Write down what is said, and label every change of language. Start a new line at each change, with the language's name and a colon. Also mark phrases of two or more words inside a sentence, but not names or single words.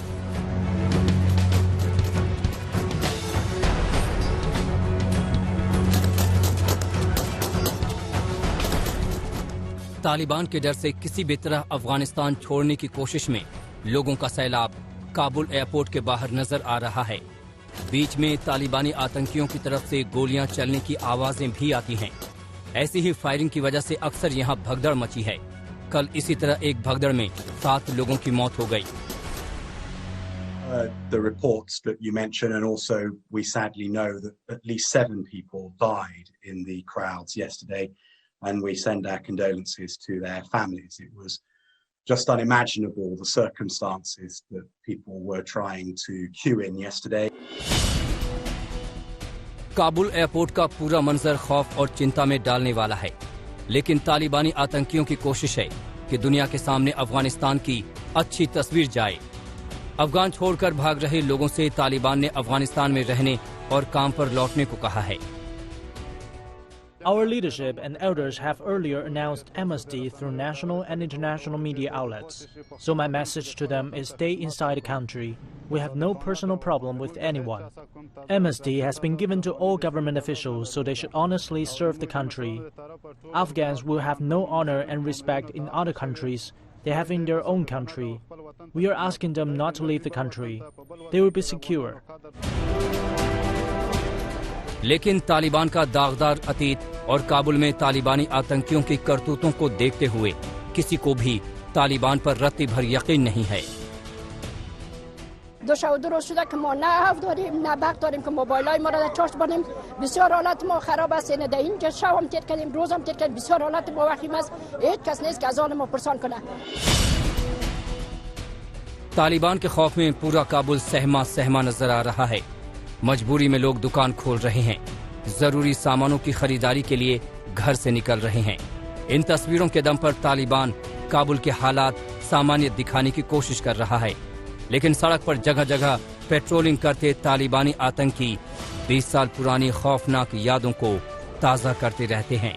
Hindi: तालिबान के डर से किसी भी तरह अफगानिस्तान छोड़ने की कोशिश में लोगों का सैलाब काबुल एयरपोर्ट के बाहर नजर आ रहा है। बीच में तालिबानी आतंकियों की तरफ से गोलियां चलने की आवाजें भी आती हैं। ऐसी ही फायरिंग की वजह से अक्सर यहां भगदड़ मची है। कल इसी तरह एक भगदड़ में 7 लोगों की मौत हो गई।
English: The reports that you mentioned, and also we sadly know that at least 7 people died in the crowds yesterday, and we send our condolences to their families. It was just unimaginable, the circumstances that people were trying to queue in yesterday.
Hindi: काबुल एयरपोर्ट का पूरा मंजर खौफ और चिंता में डालने वाला है, लेकिन तालिबानी आतंकियों की कोशिश है कि दुनिया के सामने अफगानिस्तान की अच्छी तस्वीर जाए। अफगान छोड़कर भाग रहे लोगों से तालिबान ने अफगानिस्तान में रहने और काम पर लौटने को कहा है।
English: Our leadership and elders have earlier announced amnesty through national and international media outlets. So my message to them is stay inside the country. We have no personal problem with anyone. Amnesty has been given to all government officials, so they should honestly serve the country. Afghans will have no honor and respect in other countries. They have in their own country. We are asking them not to leave the country. They will be secure.
Hindi: लेकिन तालिबान का दागदार अतीत और काबुल में तालिबानी आतंकियों की करतूतों को देखते हुए किसी को भी तालिबान पर रत्ती भर यकीन नहीं है।
Persian: دو شب و دو روز شده که ما نه هف داریم نه بخت داریم که موبایلای ما را چارج بانیم. بسیار حالت ما خراب است. نه اینجا شب هم تیر کردیم روز هم تیر کردیم. بسیار حالت ما وخیم است. هیچ کس نیست که از آن ما پرسان کنه.
Hindi: तालिबान के खौफ में पूरा काबुल सहमा सहमा नजर आ रहा है। मजबूरी में लोग दुकान खोल रहे हैं, जरूरी सामानों की खरीदारी के लिए घर से निकल रहे हैं। इन तस्वीरों के दम पर तालिबान काबुल के हालात सामान्य दिखाने की कोशिश कर रहा है, लेकिन सड़क पर जगह जगह पेट्रोलिंग करते तालिबानी आतंकी 20 साल पुरानी खौफनाक यादों को ताज़ा करते रहते हैं।